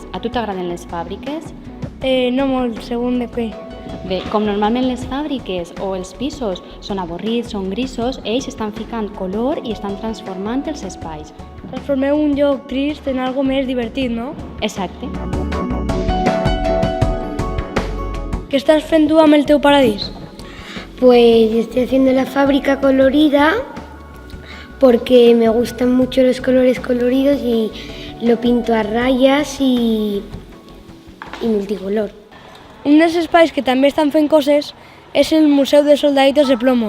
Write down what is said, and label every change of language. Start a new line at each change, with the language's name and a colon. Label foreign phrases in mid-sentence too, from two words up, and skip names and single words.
Catalan: A tu t'agraden les fàbriques? No molt, segons de què. Bé, com normalment les fàbriques o els pisos són avorrits, són grisos, ells estan ficant color i estan transformant els espais. Transformeu un lloc trist en algo més divertit, no? Exacte.
Spanish: ¿Qué estás
Catalan: fent tú amb el teu paradís?
Spanish: Pues estoy haciendo la fábrica colorida porque me gustan mucho los colores coloridos y lo pinto a rayas y multicolor.
Catalan: Un dels espais que també estan fent coses és el Museu de Soldaditos de Plomo.